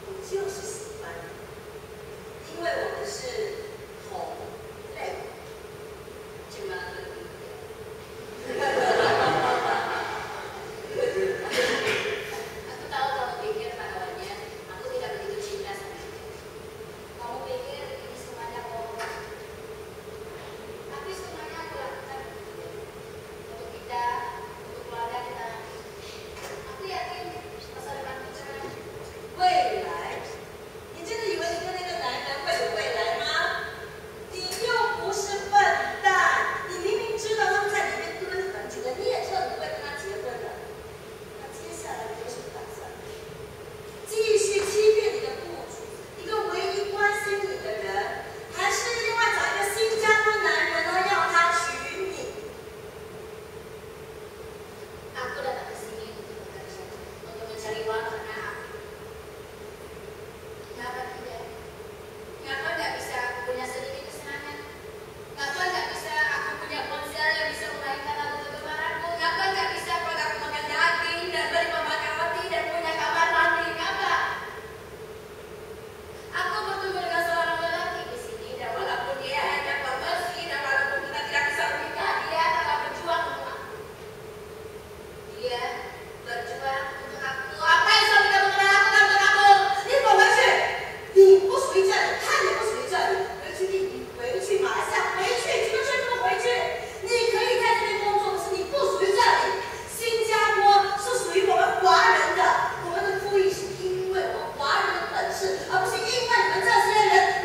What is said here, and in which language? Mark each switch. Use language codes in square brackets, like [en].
[zh] 就是喜欢，因为我们是同类，就蛮乐意的。 [id] Aku tahu kamu pikir pada awalnya aku tidak begitu cinta sama dia. Kamu pikir ini semuanya bohong. Tapi semuanya aku lakukan untuk kita, untuk keluarga kita. Aku yakin masa depanku cerah. [zh] 未来。你真的以为你跟那个男人会有未来吗？你又不是笨蛋，你明明知道他们在里面蹲很久的，你也知道你会跟他结婚的。那接下来你有什么打算？继续欺骗你的雇主，一个唯一关心你的人，还是另外找一个新加坡男人呢，要他娶你？ [id] Aku datang ke sini untuk bekerja, untuk mencari uang karena aku. Kenapa tidak? Kenapa nggak bisa aku punya sedikit kesenangan? Kenapa nggak bisa aku punya ponsel yang bisa memainkan lagu kegemaranku? Kenapa nggak bisa aku makan daging dan beli pemakan roti dan punya kamar mandi? Kenapa? Aku bertemu dengan seorang lelaki di sini dan walaupun dia hanya pembersih dan walaupun kita tidak bisa menikah, dia telah berjuang untuk aku. Dia berjuang untuk aku. Apa yang suami kamu lakukan untuk kamu? [zh] 你滚回去！你不属于这里，他也不属于这里。回去印尼，回去马来西亚，回去，你们全部都回去。你可以在这边工作，可是你不属于这里。新加坡是属于我们华人的，我们的富裕是因为我们华人的本事，而不是因为你们这些人。